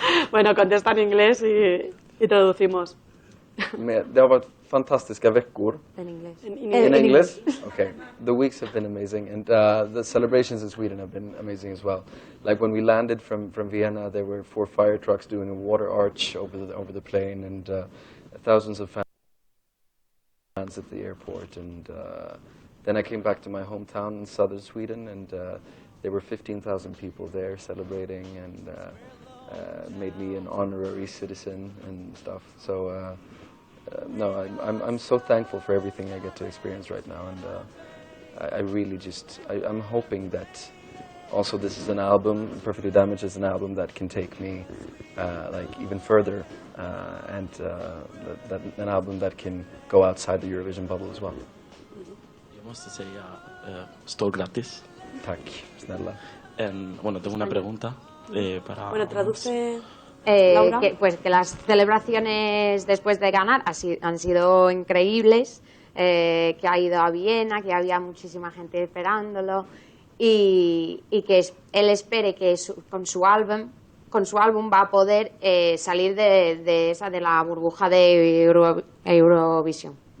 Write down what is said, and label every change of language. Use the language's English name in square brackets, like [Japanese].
[Spanish] Bueno, contesta en inglés y traducimos. [Swedish] Det har varit fantastiska veckor. [Spanish] En inglés. [English] In English? Okay. The weeks have been amazing, and the celebrations in Sweden have been amazing as well. Like when we landed from Vienna, there were 4 fire trucks doing a water arch over the plane, and thousands of fans at the airport. And then I came back to my hometown in southern Sweden, and there were 15,000 people there celebrating, and made me an honorary citizen and stuff. So. No, I'm so thankful for everything I get to experience right now, and I really I'm hoping that also this is an album, Perfectly Damaged is an album that can take me like even further, and that an album that can go outside the Eurovision bubble as well. [Swedish] Jag måste säga stort grattis. Tack, snälla. [Spanish] Bueno, tengo una pregunta para... Bueno, traduce... Laura. Que las celebraciones después de ganar han sido increíbles, que ha ido a Viena, que había muchísima gente esperándolo y que él espere que con su álbum va a poder salir de la burbuja de Eurovisión.